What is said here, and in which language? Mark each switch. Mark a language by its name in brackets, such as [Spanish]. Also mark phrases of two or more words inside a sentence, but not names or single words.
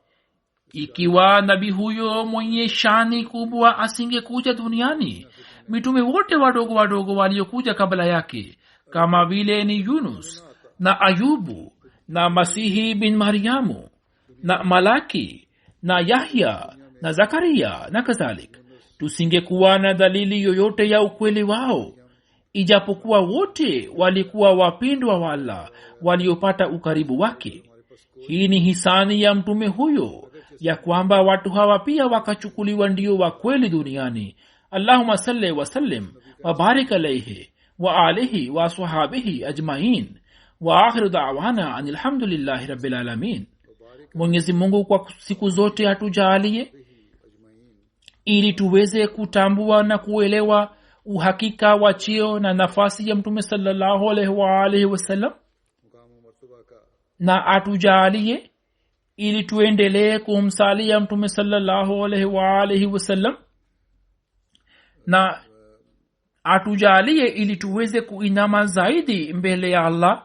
[Swahili] Ikiwa nabii huyo mwenye shani kubwa asingekuja duniani, mitume wote wadogo wadogo waliokuja kabla yake kama vile ni Yunus na Ayubu na Masihi bin Maryamu na Malaki na Yahya na Zakaria na kadhalika, tusingekuwa na dalili yoyote ya ukweli wao, ijapokuwa wote walikuwa wapendwa wa Allah waliopata ukaribu wake. Hii ni hisani ya mtume huyo ya kwamba watu hawa pia wakachukuliwa ndio wa kweli duniani. [Arabic] اللهم صل وسلم وبارك عليه وعلى آله وصحبه أجمعين وآخر دعوانا أن الحمد لله رب العالمين. [Swahili] Mwenyezi Mungu kwa siku zote atujalie ili tuweze kutambua na kuelewa uhakika wa cheo na nafasi ya mtume [Arabic] صلى الله عليه وسلم, [Swahili] na atujalie ili tuendelee kumsalia mtume [Arabic] صلى الله عليه وسلم, [Swahili] na atujalie ili tuweze kuinama zaidi mbele ya Allah.